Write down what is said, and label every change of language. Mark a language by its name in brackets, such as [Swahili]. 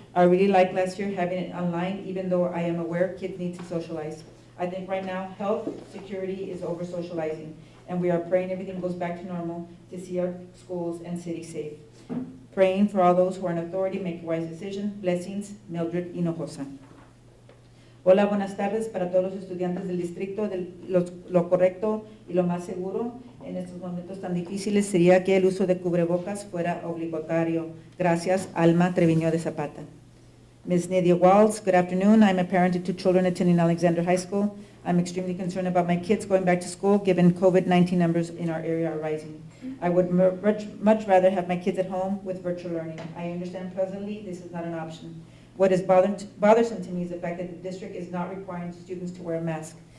[English] I really liked last year having it online, even though I am aware kids need to socialize. I think right now health security is over socializing, and we are praying everything goes back to normal to see our schools and city safe. Praying for all those who are in authority, make a wise decision. Blessings, Mildred Hinojosa. [Spanish] Hola, buenas tardes para todos los estudiantes del distrito. Lo correcto y lo más seguro en estos momentos tan difíciles sería que el uso de cubrebocas fuera obligatorio. Gracias, Alma Treviño de Zapata. Ms. [English] Nadia Walls, good afternoon. I'm a parent of 2 children attending Alexander High School. I'm extremely concerned about my kids going back to school given COVID-19 numbers in our area are rising. I would much rather have my kids at home with virtual learning. I understand presently this is not an option. What is bothersome to me is the fact that the district is not requiring students to wear a mask.